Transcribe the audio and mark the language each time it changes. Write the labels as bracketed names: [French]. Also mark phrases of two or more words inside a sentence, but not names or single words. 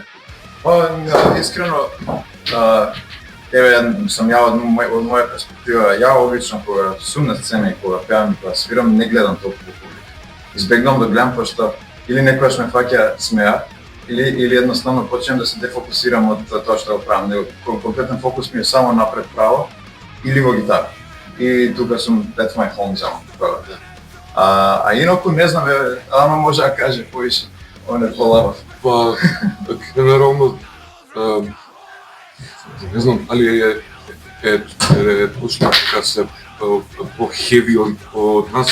[Macedonian] Искрено, сам ја од моја перспектива, ја обично кога сум на сцена и кога пеам и кога свирам, не гледам толку публика. избегнувам да гледам пошто или некогаш ме фаќа смеа или едноставно почнем да се дефокусирам од тоа што го правам. Него конкретен фокус ми е само напред право или во гитара. И тука сум [English] that's my home zone. [Macedonian] А инаку не знам, ама може да каже повише. Он е полабав. Па генерално не знам дали е точно така се по-хеви од нас.